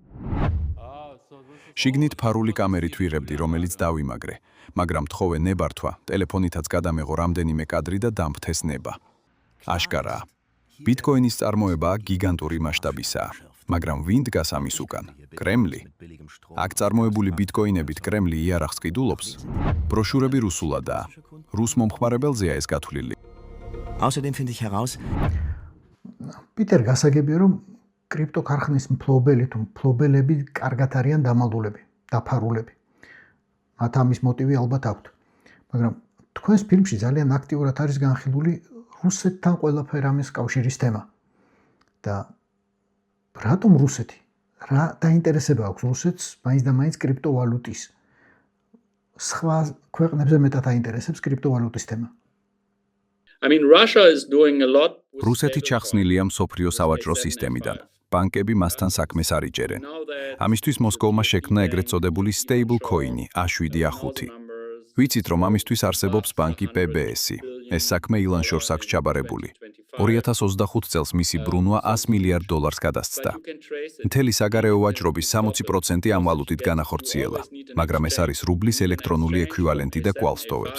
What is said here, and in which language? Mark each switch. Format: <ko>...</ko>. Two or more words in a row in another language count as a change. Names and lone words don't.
<ka>შიგნით ფარული კამერით ვიღებდი, რომელიც დავიმაგრე, მაგრამ თხოვე ნებართვა, ტელეფონითაც გადამეღო რამდენიმე კადრი და დამფთეს ნება. აშკარაა. ბიტკოინის წარმოება გიგანტური მასშტაბისაა, მაგრამ ვინ დგას ამის უკან? კრემლი. აქ წარმოებული ბიტკოინებით კრემლი იარაღს ყიდულობს. ბროშურები რუსულადაა. რუს მომხმარებელზეა ეს გათვლილი.</ka> <de>Außerdem finde ich heraus,</de> <ka>პიტერ გასაგებია, რომ კრიპტოქარხნის მფლობელი თუ მფლობელები კარგად არიან დამალულები, დაფარულები. მათ ამის მოტივი ალბათ აქვთ. მაგრამ თქვენს ფილმში ძალიან აქტიურად არის განხილული რუსეთთან ყველაფერ ამის კავშირის თემა. და რატომ რუსეთი? რა დაინტერესება აქვს რუსეთს მაინც და მაინც კრიპტოვალუტის? სხვა ქვეყნებზე მეტად აინტერესებს კრიპტოვალუტის თემა.</ka> <en>I mean, Russia is doing a lot.</en> <ka>რუსეთი ჩახსნილია მსოფლიო სავაჭრო სისტემიდან. ბანკები მასთან საქმეს არ იჭერენ. ამისთვის მოსკოვმა შექმნა ეგრეთ წოდებული</ka> <en>stable coin-</en> <ka>ი A7A5. ვიცით, რომ ამისთვის არსებობს ბანკი PBS-ი. ეს საქმე ილან შორს აქვს ჩაბარებული. 2025 წელს მისი ბრუნვა $100 მილიარდ გადასცდა. მთელი საგარეო ვაჭრობის 60% ამ ვალუტით განახორციელა, მაგრამ ეს არის რუბლის ელექტრონული ექვივალენტი და კვალსტოვებს.</ka>